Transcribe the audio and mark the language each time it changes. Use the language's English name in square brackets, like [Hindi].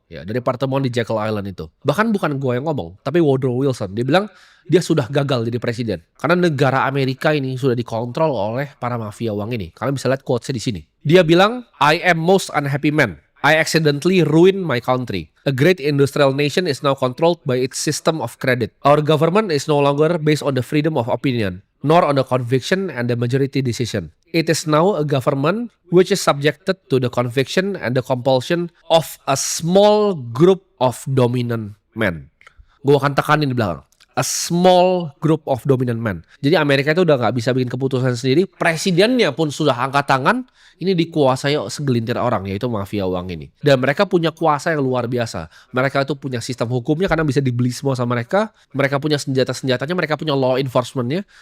[Indonesian] Ya, dari pertemuan di Jekyll Island itu. Bahkan bukan gue yang ngomong, tapi Woodrow Wilson. Dia bilang dia sudah gagal jadi presiden. Karena negara Amerika ini sudah dikontrol oleh para mafia uang ini. Kalian bisa lihat quotesnya di sini. Dia bilang, [English] I am most unhappy man. I accidentally ruined my country. A great industrial nation is now controlled by its system of credit. Our government is no longer based on the freedom of opinion, nor on the conviction and the majority decision. It is now a government which is subjected to the conviction and the compulsion of a small group of dominant men. [Indonesian] Gue akan tekanin di belakang. [English] A small group of dominant men. [Indonesian] Jadi Amerika itu udah gak bisa bikin keputusan sendiri. Presidennya pun sudah angkat tangan. Ini dikuasai segelintir orang, yaitu mafia uang ini. Dan mereka punya kuasa yang luar biasa. Mereka itu punya sistem hukumnya karena bisa dibeli semua sama mereka. Mereka punya senjata-senjatanya, mereka punya law enforcementnya.